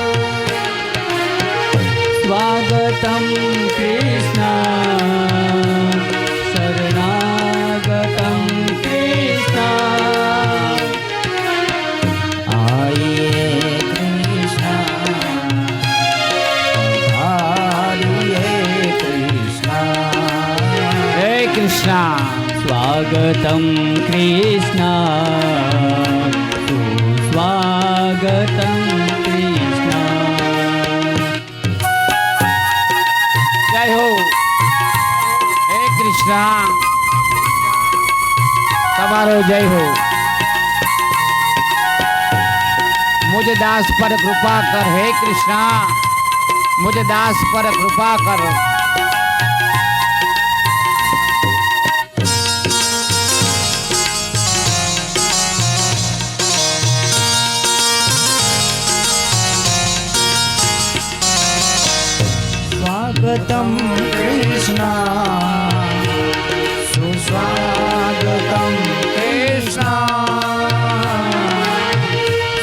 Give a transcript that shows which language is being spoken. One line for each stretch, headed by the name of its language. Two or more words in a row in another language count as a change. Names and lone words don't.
Sanskrit: स्वागतं कृष्ण शरणागतं कृष्ण
Hindi: आइए कृष्ण आइए कृष्ण
Gujarati: હે કૃષ્ણ,
Sanskrit: स्वागतं कृष्ण सुस्वागतं
Gujarati: જય હો. હે કૃષ્ણ, તમારો જય હો.
Hindi: मुझ दास पर कृपा कर हे कृष्णा, मुझ दास पर कृपा कर.
Sanskrit: स्वागतं कृष्ण सुस्वागतं कृष्ण